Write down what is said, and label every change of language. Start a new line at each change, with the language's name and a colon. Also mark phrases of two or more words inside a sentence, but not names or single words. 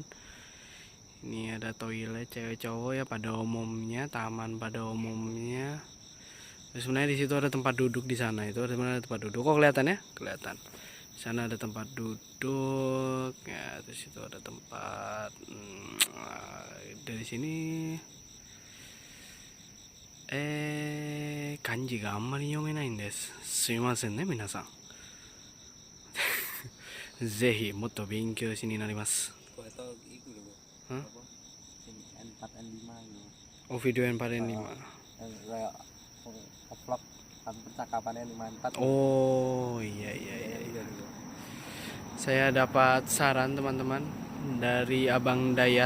Indonesian: Ini ada toilet cewek cowok ya pada umumnya, taman pada umumnya. Terus sebenarnya di situ ada tempat duduk di sana. Itu ada tempat duduk. Kok kelihatan ya? Kelihatan. Di sana ada tempat duduk. Ya, terus itu ada tempat dari sini
Japanese: 漢字があまり読めないです. すみませんね皆さん。是非もっと勉強ですになります.
Indonesian: Hah? N4 N5 gitu. Oh, video N4 N5. Kayak vlog kan percakapannya 54. Oh, iya. Saya dapat saran teman-teman dari Abang Dayat.